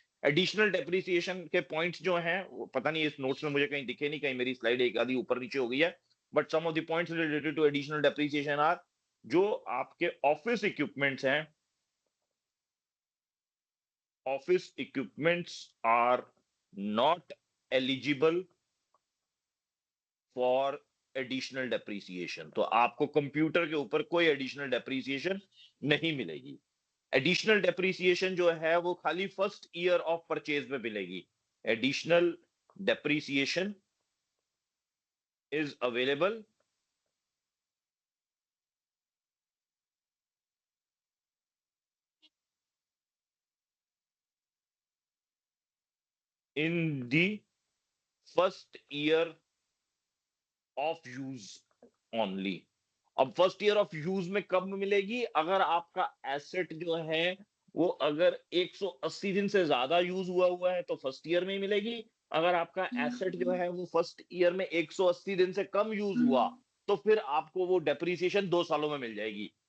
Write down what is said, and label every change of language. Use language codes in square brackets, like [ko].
[hi] Additional depreciation के points जो हैं वो पता नहीं इस नोट्स में मुझे कहीं दिखे नहीं, कहीं मेरी स्लाइड एक आधी ऊपर नीचे हो गई है, [en] but some of the points related to additional depreciation are [hi] जो आपके ऑफिस इक्विपमेंट्स हैं, [en] office equipments are not eligible for [hi] additional depreciation. तो आपको कंप्यूटर के ऊपर कोई एडिशनल डेप्रिसिएशन नहीं मिलेगी। एडिशनल डेप्रिसिएशन जो है वो खाली फर्स्ट ईयर ऑफ परचेज में मिलेगी। [en] Additional depreciation is available in the first year of use only. [hi] अब फर्स्ट ईयर ऑफ यूज में कब मिलेगी? अगर आपका एसेट जो है वो अगर 180 दिन से ज्यादा यूज हुआ है तो फर्स्ट ईयर में ही मिलेगी। अगर आपका एसेट जो है वो फर्स्ट ईयर में 180 दिन से कम यूज हुआ तो फिर आपको वो डेप्रीसिएशन 2 सालों में मिल जाएगी।